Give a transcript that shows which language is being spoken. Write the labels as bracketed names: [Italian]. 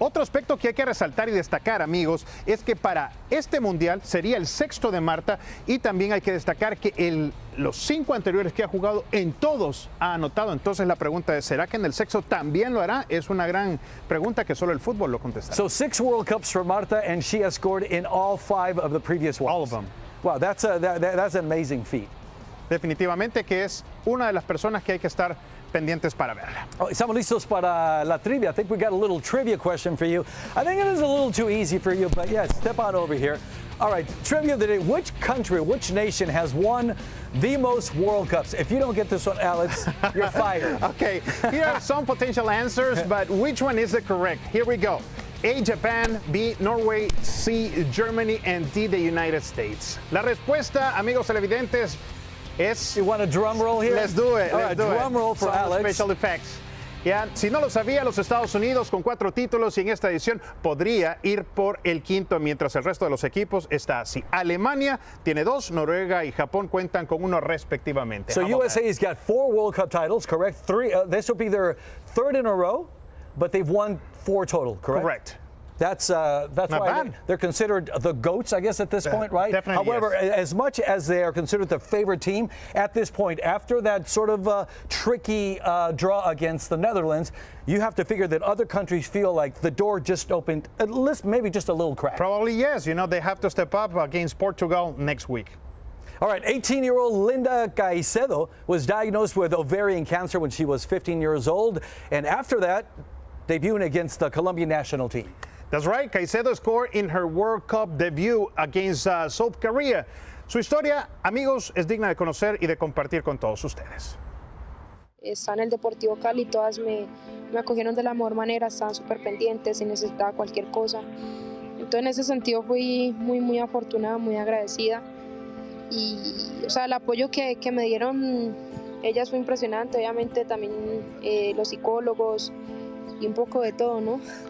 [Spanish] Otro aspecto que hay que resaltar y destacar, amigos, es que para este mundial sería el 6º de Marta, y también hay que destacar que los 5 anteriores que ha jugado en todos ha anotado. Entonces la pregunta es, ¿será que en el 6º también lo hará? Es una gran pregunta que solo el fútbol lo contestará. [English] So 6 World Cups for Marta, and she has scored in all 5 of the previous ones. All of them. Wow, that's an amazing feat. [Spanish] Definitivamente que es una de las personas que hay que estar pendientes para verla. Estamos listos para la trivia. [English] I think we got a little trivia question for you. I think it is a little too easy for you, but yeah, step on over here. All right, trivia of the day. Which country, which nation has won the most World Cups? If you don't get this one, Alex, you're fired. Okay, here are some potential answers, but which one is the correct? Here we go. A, Japan, B, Norway, C, Germany, and D, the United States. [Spanish] La respuesta, amigos televidentes, es... [English] You want a drum roll here? Let's do it. All right, drum roll for Alex. Special effects. [Spanish] Ya, si no lo sabía, los Estados Unidos con 4 títulos y en esta edición podría ir por el quinto, mientras el resto de los equipos está así. Alemania tiene 2, Noruega y Japón cuentan con 1 respectivamente. [English] So USA's got 4 World Cup titles, correct? 3. This will be their 3rd in a row, but they've won 4 total, correct? Correct. That's Not why bad. they're considered the GOATs, I guess, at this point, right? Definitely. However, as much as they are considered the favorite team at this point, after that sort of tricky draw against the Netherlands, you have to figure that other countries feel like the door just opened, at least maybe just a little crack. Probably yes. You know, they have to step up against Portugal next week. All right, 18-year-old Linda Caicedo was diagnosed with ovarian cancer when she was 15 years old, and after that, debuting against the Colombian national team. That's right. Caicedo scored in her World Cup debut against South Korea. [Spanish] Su historia, amigos, es digna de conocer y de compartir con todos ustedes. Está en el Deportivo Cali, todas me acogieron de la mejor manera, estaban súper pendientes si necesitaba cualquier cosa. Entonces, en ese sentido fui muy afortunada, muy agradecida. Y, o sea, el apoyo que me dieron ellas fue impresionante, obviamente también los psicólogos y un poco de todo, ¿no?